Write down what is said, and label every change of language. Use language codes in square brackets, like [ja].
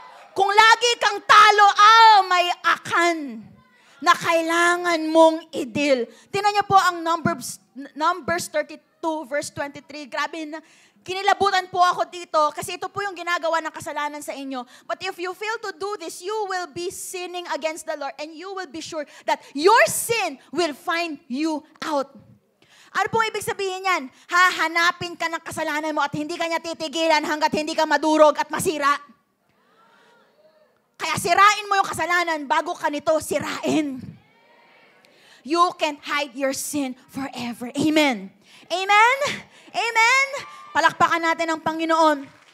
[tl] Kung lagi kang talo, may akan na kailangan mong i-deal. Tingnan niyo po ang Numbers 32 verse 23. Grabe na. Kinilabutan po ako dito kasi ito po yung ginagawa ng kasalanan sa inyo. [en] But if you fail to do this, you will be sinning against the Lord and you will be sure that your sin will find you out. [tl] Ano pong ibig sabihin yan? Hahanapin ka ng kasalanan mo at hindi ka niya titigilan hanggat hindi ka madurog at masira. Kaya sirain mo yung kasalanan bago ka nito sirain. [en] You can't hide your sin forever. Amen. Amen? Amen? [tl] Palakpakan natin ang Panginoon.